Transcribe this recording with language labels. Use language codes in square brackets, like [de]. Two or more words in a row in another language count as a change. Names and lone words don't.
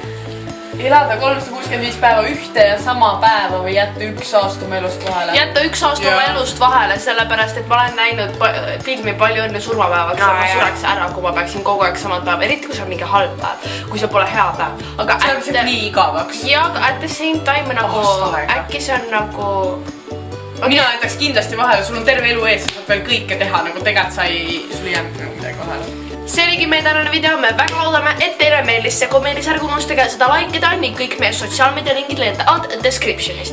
[et] Elada 365 päeva ühte ja sama päeva või jätta üks aasta oma elust vahele? Jätta üks aasta oma elust vahele, sellepärast, et ma olen näinud filmi Palju õnne surmapäevaks ja ma sureks ära, kui ma peaksin kogu aeg samal päev, eriti kui see on mingi halb päev, kui see pole hea päev. Aga see on see nii igavaks. Ja, aga [en] at the same time [et] nagu, äkki see on nagu... Mina jätaks kindlasti vahele, sul on terve elu ees, sa saad veel kõike teha, nagu tegelikult sa ei, sul ei jäänud midagi vahele. See oligi meie tänane video, me väga loodame, et teile meeldis see, kui meeldis ärge unustage seda likeida ning kõik meie sotsiaalmeedia lingid leiate descriptionist.